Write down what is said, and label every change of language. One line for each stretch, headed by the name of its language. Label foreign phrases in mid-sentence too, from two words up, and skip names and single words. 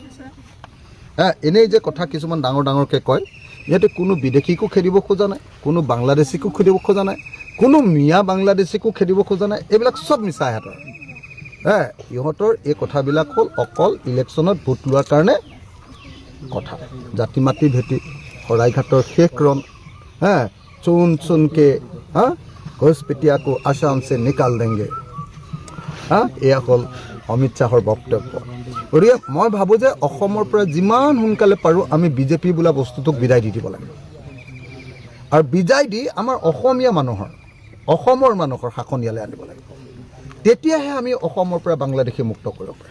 Assamese: এনেই যে কথা কিছুমান ডাঙৰকৈ কয়, ইহঁতে কোনো বিদেশীকো খেদিব খোজা নাই, কোনো বাংলাদেশীকো খেদিব খোজা নাই, কোনো মিয়া বাংলাদেশীকো খেদিব খোজা নাই। এইবিলাক চব মিছা ইহঁতৰ। ইহঁতৰ এই কথাবিলাক হ'ল অকল ইলেকশ্যনত ভোট লোৱাৰ কাৰণে কথা। জাতি মাটি ভেটি শৰাইঘাটৰ শেষ ৰণ,
Hindi: चुन चुनके घुसपैठिया को असम से निकाल देंगे।
Assamese: এয়া হ'ল অমিত শ্বাহৰ বক্তব্য। গতিকে মই ভাবোঁ যে অসমৰ পৰা যিমান সোনকালে পাৰোঁ আমি বিজেপি বোলা বস্তুটোক বিদায় দি দিব লাগে, আৰু বিদায় দি আমাৰ অসমৰ মানুহৰ শাসন ইয়ালৈ আনিব লাগে। তেতিয়াহে আমি অসমৰ পৰা বাংলাদেশী মুক্ত কৰিব পাৰিম।